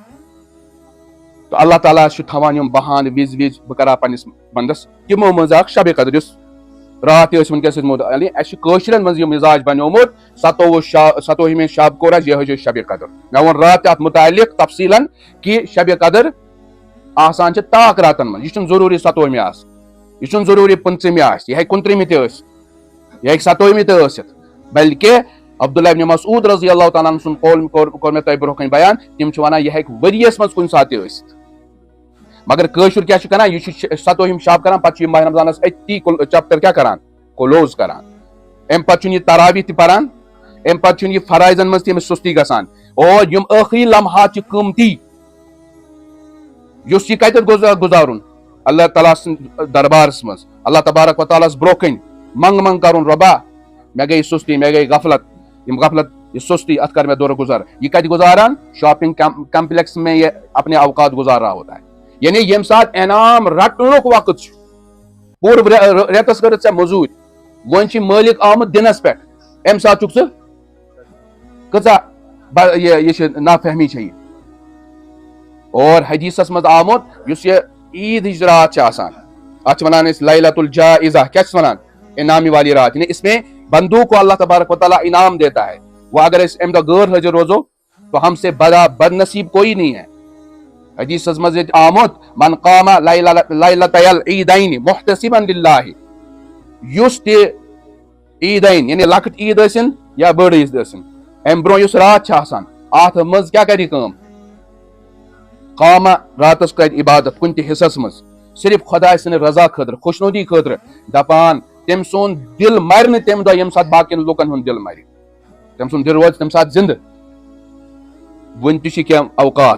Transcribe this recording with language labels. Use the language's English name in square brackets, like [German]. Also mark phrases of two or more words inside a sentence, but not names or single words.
[Kashmiri] تہٕ اللہ تعالیٰ چھُ تھاوان یِم بہانہٕ وِزِ وِزِ بہٕ کرٕ ہا پننِس بنٛدس تِمو منٛز اکھ شبِ قدر یُس رات تہِ ٲسۍ وٕنکیٚس یعنی اَسہِ چھُ کٲشرٮ۪ن منٛز یہِ مِزاج بنیومُت 27 شب کوٚر اَسہِ یِہوے چھِ شبِ قدر مےٚ ووٚن راتھ تہِ اتھ مُتعلق تفصیٖلن کہِ شبِ قدر آسان چھِ طاق راتن منٛز یہِ چھُنہٕ ضروٗری 27مہِ آسہِ یہِ چھُنہٕ ضروٗری 25مہِ آسہِ یہِ ہیٚکہِ 29مہِ تہِ ٲسِتھ یہِ ہیٚکہِ 27مہِ تہِ ٲسِتھ بلکہِ عبداللہ ابن مسعود رضی اللہ تعالیٰ عنہ سُنٛد قول کوٚر مےٚ تۄہہِ برونٛہہ کَنہِ بیان تِم چھِ وَنان یہِ ہیٚکہِ ؤریَس منٛز کُنہِ ساتہٕ تہِ ٲسِتھ مگر کٲشُر کیاہ چھُ کران یہِ چھُ 27 شب کران پتہٕ چھُ یہِ ماہِ رمضانس أتی چپٹر کیاہ کران کلوز کران امہِ پتہٕ چھُنہٕ یہِ تراویح تہِ پران امہِ پتہٕ چھُنہٕ یہِ فرایضن منٛز تہِ أمِس سُستی گژھان اور یِم ٲخری لمحات چھِ قۭمتی یُس یہِ کتٮ۪تھ گُزارُن اللہ تعالیٰ سٕنٛدِ دربارس منٛز اللہ تبارک و تعالیٰ ہس برونٛہہ کَنۍ منٛگ کرُن رۄبا مےٚ گٔے سُستی مےٚ گٔے غفلت یہ سستی اتھ کر میں دور گزار یہ کتہِ گزاران [Urdu] شاپنگ کمپلیکس میں یہ اپنے اوقات گزار رہا ہوتا ہے [Kashmiri] یعنی ییٚمہِ ساتہٕ انعام رٹنُک وقت چھُ پوٗرٕ رٮ۪تس کٔرٕتھ ژےٚ موٚزوٗرۍ وۄنۍ چھُ مٲلِک آمُت دِنس پٮ۪ٹھ امہِ ساتہٕ چھُکھ ژٕ کۭژاہ یہِ چھِ نافہمی چھےٚ یہِ اور حدیثس منٛز آمُت یُس یہِ عیٖد ہِش رات چھِ آسان اتھ چھِ ونان أسۍ [Arabic] لیلۃ الجائزہ [Kashmiri] کیاہ چھِس ونان [Urdu] انعامی والی رات یعنی اس میں بندوں کو اللہ تبارک و تعالیٰ انعام دیتا ہے وہ اگر اس [Kashmiri] امہِ دۄہ غٲر حٲضِر روزو [Urdu] تو ہم سے بد نصیب کوئی نہیں ہے [Kashmiri] حدیثس منٛز ییٚتہِ آمُت [Arabic] من قام لیلۃ العیٖدین محتسبا للہ [Kashmiri] یُس تہِ عیٖدین یعنی لۄکٕٹ عیٖد ٲسِن یا بٔڑ عیٖد ٲسِن امہِ برونٛہہ یُس رات چھِ آسان اتھ منٛز کیاہ کرِ کٲم قام راتس کرِ عبادت کُنہِ تہِ حصس منٛز صرف خۄداے سٕنٛدِ رضا خٲطرٕ خۄشنودی خٲطرٕ دپان تٔمۍ سُنٛد دِل مرِ نہٕ تمہِ دۄہ ییٚمہِ ساتہٕ باقین لُکن ہُنٛد دِل مرِ تٔمۍ سُنٛد دِل روزِ تمہِ ساتہٕ زنٛدٕ وُنہِ تہِ چھِ کینٛہہ اوقات